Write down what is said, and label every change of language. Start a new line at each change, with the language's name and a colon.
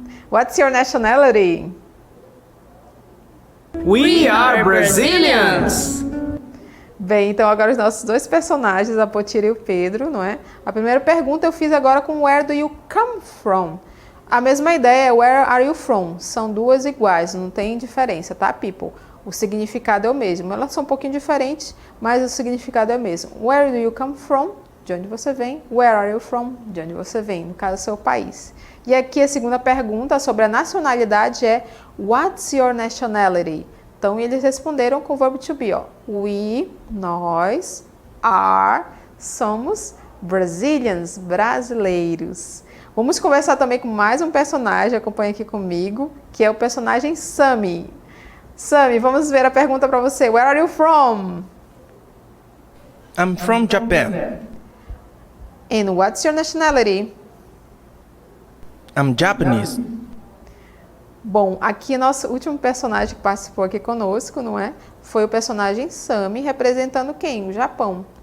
English: What's your nationality? We are Brazilians.
Portuguese: Bem, então agora os nossos dois personagens, a Potira e o Pedro, não é? A primeira pergunta eu fiz agora com
English: where do you come from?
Portuguese: A mesma ideia é
English: where are you from?
Portuguese: São duas iguais, não tem diferença, tá, people? O significado é o mesmo. Elas são um pouquinho diferentes, mas o significado é o mesmo.
English: Where do you come from?
Portuguese: De onde você vem.
English: Where are you from?
Portuguese: De onde você vem, no caso, seu país. E aqui a segunda pergunta sobre a nacionalidade é
English: What's your nationality?
Portuguese: Então, eles responderam com o verbo to be, ó. We, nós, are, somos Brazilians, brasileiros. Vamos conversar também com mais um personagem, acompanha aqui comigo, que é o personagem Sammy. Sammy, vamos ver a pergunta para você.
English: Where are you from? I'm from Japan. And what's your nationality? I'm Japanese.
Portuguese: Bom, aqui nosso último personagem que participou aqui conosco, não é? Foi o personagem Sammy, representando quem? O Japão.